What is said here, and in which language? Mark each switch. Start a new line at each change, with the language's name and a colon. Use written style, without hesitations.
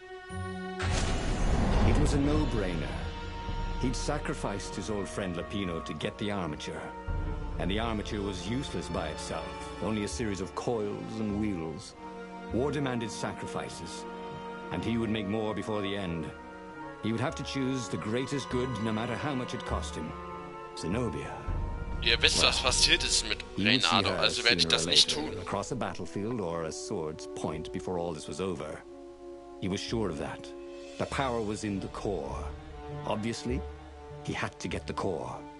English: It was a no-brainer. He'd sacrificed his old friend Lapino to get the armature. And the armature was useless by itself, only a series of coils and wheels. War demanded sacrifices, and he would make more before the end. He would have to choose the greatest good, no matter how much it cost him. Zenobia.
German: Ihr wisst, was passiert ist mit Reynado, also werde ich das nicht tun.
English: Across a battlefield or a sword's point before all this was over. He was sure of that. The power was in the core. Obviously, he had to get the core.